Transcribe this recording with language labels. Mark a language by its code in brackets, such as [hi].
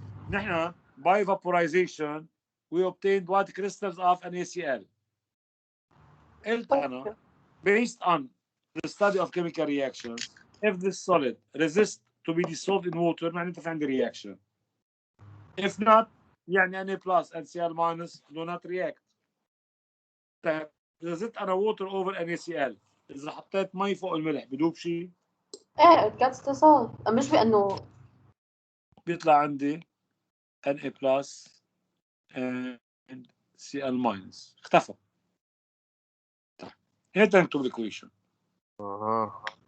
[en] نحن by vaporization we obtained white crystals of NaCl. [ar] قلت أنا [en] based on the study of chemical reactions, if this solid resists to be dissolved in water [ar] معناتها في عندي [en] reaction. If not [ar] يعني [en] Na plus and Cl minus do not react. [ar] طيب إذا زدت أنا water over NaCl، إذا حطيت مي فوق الملح بدوب شيء؟ [en] ايه it gets dissolved. [ar] مش بأنه بيطلع عندي [en] Na plus and Cl minus. [ar] اختفى. طيب هيك نكتب الإيكويشن. اها.